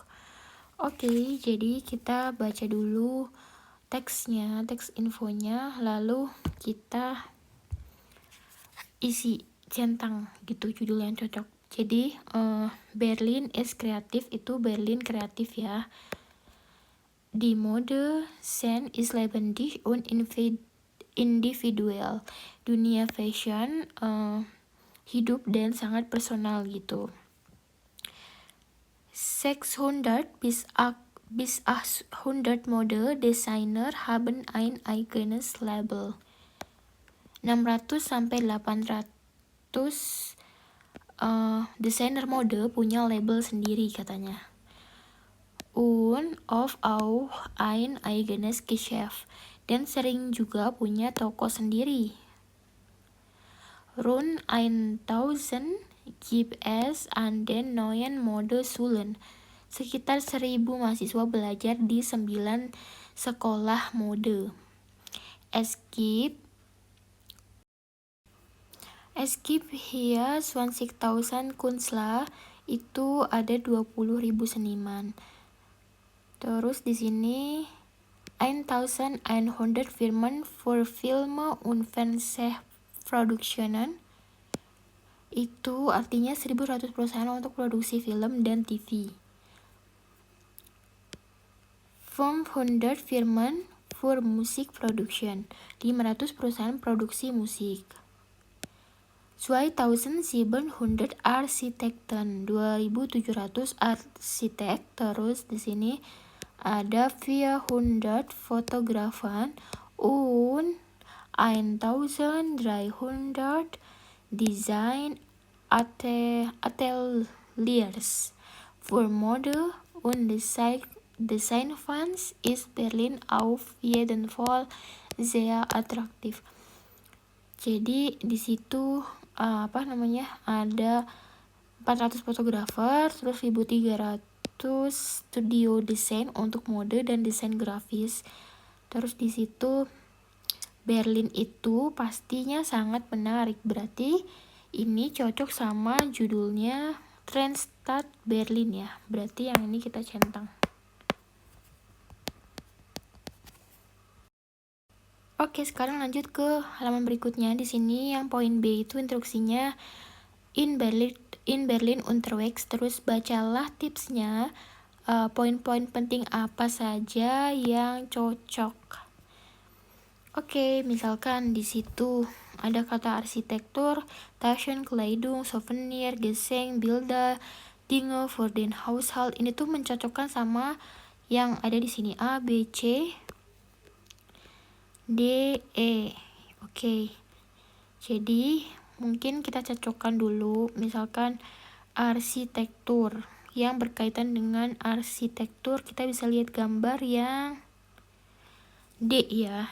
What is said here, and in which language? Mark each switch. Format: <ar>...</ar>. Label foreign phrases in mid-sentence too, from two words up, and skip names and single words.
<id>Oke, jadi kita baca dulu teksnya, teks infonya, lalu kita isi centang gitu judul yang cocok. Jadi Berlin</id> <de>is kreatif,</de> <id>itu Berlin kreatif ya.</id> <de>Die Mode Scene ist lebendig und individuell.</de> <id>Dunia fashion hidup dan sangat personal gitu.</id> <de>600 bis 800 Mode-Designer haben ein eigenes Label.</de> <id>600 sampai 800 desainer mode punya label sendiri katanya.</id> <de>Und oft auch ein eigenes Geschäft,</de> <id>dan sering juga punya toko sendiri.</id> <de>Rund 1000 gibt es an den neuen Modeschulen.</de> <id>Sekitar 1000 mahasiswa belajar di 9 sekolah mode.</id> <de>Es gibt hier 20.000 Künstler,</de> <id>itu ada 20.000 seniman. Terus di sini</id> <de>1100 Firmen für Filme und Fernsehproduktionen,</de> <id>itu artinya 1100 perusahaan untuk produksi film dan TV.</id> <de>500 Firmen für Musikproduktion, 500</de> <id>perusahaan produksi musik.</id> <de>2700 Architekten, 2700 arsitek.</de> <id>Terus di sini ada</id> <de>400 Fotografen und 1300 Design Ateliers. Für Mode und Designfans ist Berlin auf jeden Fall sehr attraktiv.</de> <id>Jadi di situ ada 400 fotografer, terus 1300 studio desain untuk mode dan desain grafis. Terus di situ Berlin itu pastinya sangat menarik. Berarti ini cocok sama judulnya Trendstadt Berlin ya. Berarti yang ini kita centang. Oke, sekarang lanjut ke halaman berikutnya. Di sini yang poin B itu instruksinya</id> <de>in Berlin unterwegs.</de> <id>Terus bacalah tipsnya, poin-poin penting apa saja yang cocok. Oke, misalkan di situ ada kata arsitektur,</id> <de>Taschen, Kleidung, Souvenir, Gesang, Bilder, Dinge für den Haushalt.</de> <id>Ini tuh mencocokkan sama yang ada di sini, A, B, C, D, E. Oke. Jadi mungkin kita cocokkan dulu, misalkan arsitektur. Yang berkaitan dengan arsitektur, kita bisa lihat gambar yang D ya.</id>